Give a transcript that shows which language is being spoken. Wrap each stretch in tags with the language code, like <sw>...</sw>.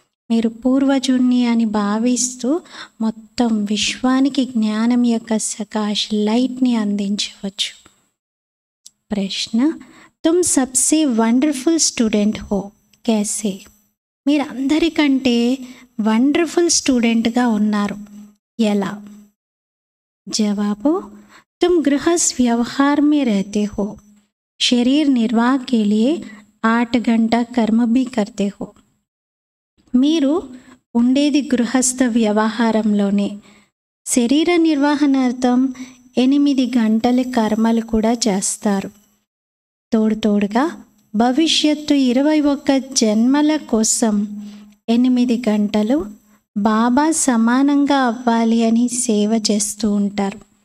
<te>మీరు పూర్వజుణ్ణి అని భావిస్తూ మొత్తం విశ్వానికి జ్ఞానం యొక్క సకాష్ లైట్ని అందించవచ్చు. ప్రశ్న,</te> <hi>तुम सबसे వండర్ఫుల్ స్టూడెంట్ హో कैसे?</hi> <te>మీరు అందరికంటే వండర్ఫుల్ స్టూడెంట్గా ఉన్నారు, ఎలా? జవాబు,</te> <hi>तुम गृहस्थ व्यवहार में रहते हो, शरीर निर्वाह के लिए 8 घंटा कर्म भी करते हो.</hi> <te>మీరు ఉండేది గృహస్థ వ్యవహారంలోనే. శరీర నిర్వహణార్థం 8 గంటల కర్మలు కూడా చేస్తారు. తోడుగా భవిష్యత్తు 21 జన్మల కోసం 8 గంటలు బాబా సమానంగా అవ్వాలి అని సేవ చేస్తూ ఉంటారు.</te>